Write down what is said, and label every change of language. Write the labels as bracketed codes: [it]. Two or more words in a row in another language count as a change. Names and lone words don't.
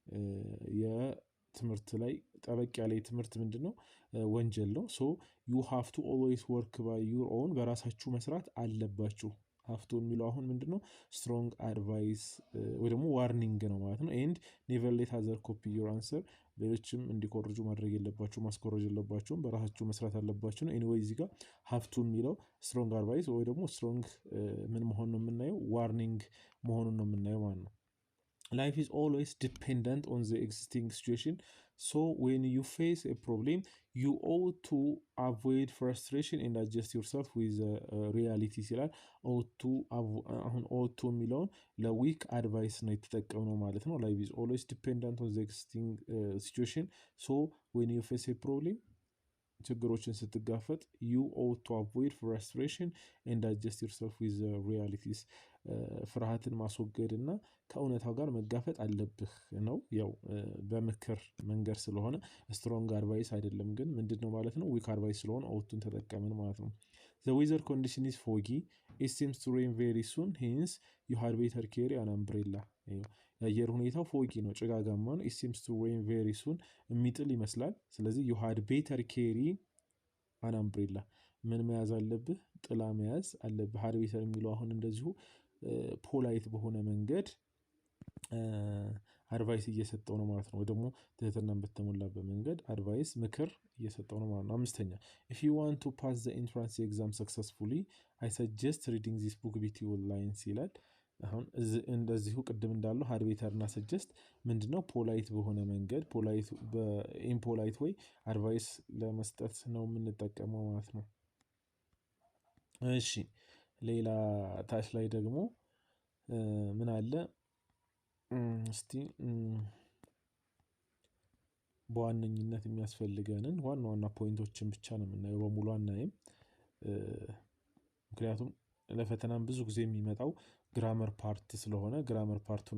[am] የትምህርት ላይ ጠበቅ ያለ የትምህርት ምንድን ነው ወንጀል ነው። [en] So you have to always work by your own፣ [am] በራሳችሁ መስራት አለባችሁ። ሃፍቱ የሚለው አሁን ምንድን ነው [en] strong advice [am] ወይ ደግሞ ዋርኒንግ ነው ማለት ነው። [en] And never let other copy your answer፣ [am] ሌሎችም እንዲኮርጁ ማድረግ የለባችሁ፣ ማስኮረጅ የለባችሁም፣ በራሳችሁ መስራት አለባችሁ ነው። ኤኒዌይ እዚህ ጋር ሃፍቱ የሚለው [en] strong advice [am] ወይ ደግሞ ስትሮንግ ምን መሆን ነው የምናየው? ዋርኒንግ መሆኑን ነው የምናየው ማለት ነው። [en] Life is always dependent on the existing situation. So when you face a problem, you ought to avoid frustration and adjust yourself with reality [am] ይላል። አሁን ought to የሚለውን ለዊክ አድቫይስ ነው የተጠቀምነው ማለት ነው። [en] Life is always dependent on the existing situation. So when you face a problem, [am] ችግሮችን ስትጋፈጥ [en] you ought to avoid frustration and adjust yourself with the realities. [am] ፍርሃትን ማስወገድ እና ከእውነታው ጋር መጋፈጥ አለብህ ነው። ያው በምክር መንገድ ስለሆነ [en] strong advice [am] አይደለም፣ ግን ምንድነው ማለት ነው [en] weak advice [am] ስለሆነ ኦውቱን ተጠቀምን ማለት ነው። [en] The weather condition is foggy. It seems to rain very soon. Hence you had better carry an umbrella. [am] የአየር ሁኔታው ፎጊ ነው፣ ጭጋጋማ ነው። [en] It seems to rain very soon [am] የሚጥል ይመስላል። ስለዚህ [en] you had better carry an umbrella፣ [am] ምን መያዝ አለብህ? ጥላ መያዝ አለብህ። [en] had better [am] የሚለው አሁን እንደዚሁ ፖላይት በሆነ መንገድ አድቫይስ እየሰጠው ነው ማለት ነው። ወይ ደግሞ ትህትናን በተሞላበት መንገድ አድቫይስ ምክር እየሰጠው ነው ማለት ነው። አምስተኛ [en] if you want to pass the entrance exam successfully I suggest reading this book between lines [am] ይላል። አሁን እንደዚሁ ቅድም እንዳለው [en] had better [am] እና ሰጀስት ምንድነው ፖላይት በሆነ መንገድ ፖላይት በኢምፖላይት ወይ አድቫይስ ለመስጠት ነው የምንጠቀመው ማለት ነው። እሺ ሌላ ታች ላይ ደግሞ ምን አለ እስቲ በዋነኝነት የሚያስፈልገንን ዋና ዋና ፖይንቶችን ብቻ ነው የምናየው፣ በሙሉ አናይም። ምክንያቱም ለፈተናም ብዙ ጊዜ የሚመጣው [en] grammar part [am] ስለሆነ [en] grammar part